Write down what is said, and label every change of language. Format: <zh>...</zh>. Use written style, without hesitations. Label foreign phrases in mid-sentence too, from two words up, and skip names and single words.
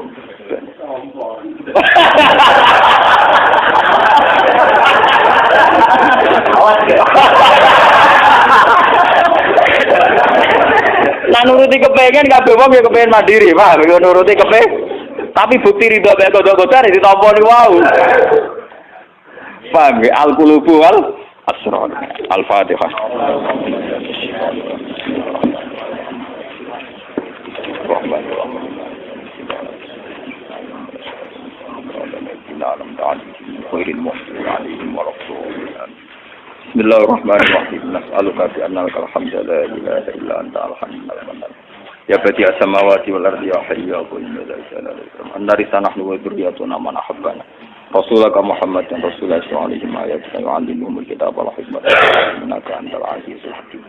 <jv>Nah nuruti kepengen kabeh wong ya kepengen mandiri, paham? Ya nuruti kepengen. Tapi bukti ridho mek godho-godho ditampani wau. Paham ya?</jv> <ar>القلوب والأسرار. Al-Fatihah. بسم الله الرحمن الرحيم. نسألك بأنك الحمد لا إله إلا أنت الحي القيوم. يا بديع السماوات والأرض يا حي يا قيوم لا إله إلا أنت. أنارسا نحن وذريتنا من أحبنا رسولك محمد dan رسول الله صلى الله عليه وسلم يعلمهم الكتاب والحكمة إنك أنت العزيز الحكيم.</ar>